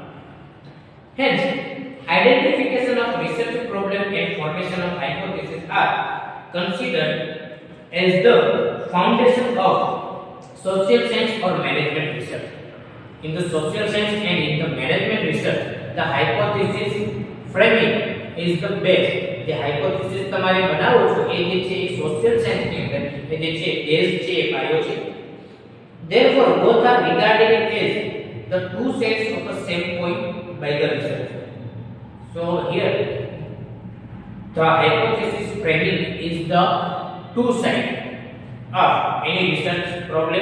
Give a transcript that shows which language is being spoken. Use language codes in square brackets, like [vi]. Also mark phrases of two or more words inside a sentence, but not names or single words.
[en] Hence, identification of research problem and formation of hypothesis are considered as the foundation of social science or management research. In the social science and in the management research, the hypothesis framing is the best. The hypothesis [gu] તમારે બનાવો છો એ જે છે એ [en] social science [gu] ની અંદર એ જે છે બેઝ છે એ પાયો છે. [en] Therefore, both are regarded as the two sides of a same coin by the researcher. So here, the hypothesis framing is the two sides of any research problem.